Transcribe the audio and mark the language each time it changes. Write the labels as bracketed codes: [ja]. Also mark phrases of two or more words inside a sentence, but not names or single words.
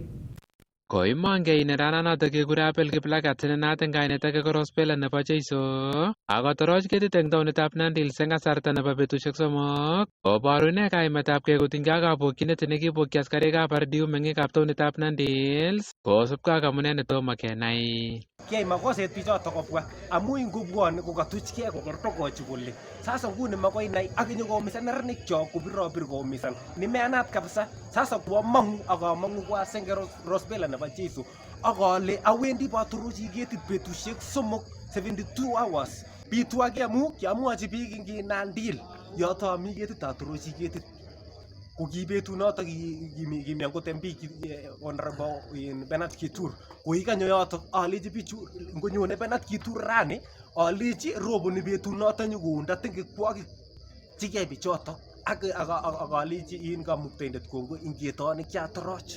[kln] Koimongei nerananotok kekure Abel Kiplagat nenaat eng kainet ake ko Rospela nebo Jeiso akotoroch ketit eng taonitab Nandi Hills eng kasarta nebo betusiek 3 koboru ine kaimetabkei kotinygei ak kabokyinet nekibokyi askarikab RDU meng'ikab taonitab Nandi Hills kosubkei ak amune netomo kenai. Kiyai makoset bichotok kobwa amu ingobwoni kokatuchkei kokertokochi kole sasa nguni makoi nai ak inyokomisan neranik chok kopirobir koumisan nimeanat kabisa. Sasa koamang'u akamang'u kwa senge Rospela nebo Jeiso akale awendi batorochi ketit betusiek 72 hours. Bitu age amu kiamwochi biik ing Nandi Hills yoto ami ketit atorochi ketit. Ko ki betunoto kimi angot MP Honorable Bernard Kitur koikanyo yotok alechi bichu ngonyone Bernard Kitur rani alechi roboni betunoto nyokounda tengekwokik chikiyai bichotok ak alechi in kamuktaindet kongoi ing ketonik chatoroch.